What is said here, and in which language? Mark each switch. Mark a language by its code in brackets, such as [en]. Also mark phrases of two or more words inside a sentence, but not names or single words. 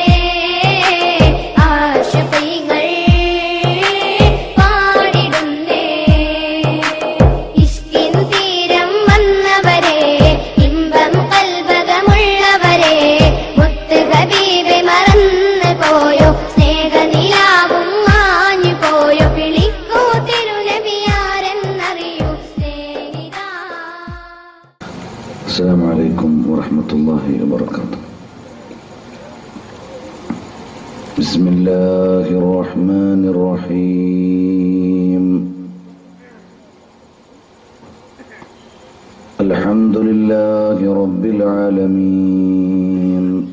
[ml] ആശിഖീങ്ങൾ പാടിടുന്നേ ഇഷ്കിൻ തീരം വന്നവരെ ഇമ്പം കൽബകമുള്ളവരെ മുത്ത് ഹബീബെ മറന്നു പോയോ സ്നേഹനിലാവും മാഞ്ഞു പോയോ വിളിക്കൂ തിരുനബിയാരെന്നറിയൂ സ്നേഹിതാ. [ar] السلام عليكم ورحمة الله وبركاته. بسم الله الرحمن الرحيم. الحمد لله رب العالمين.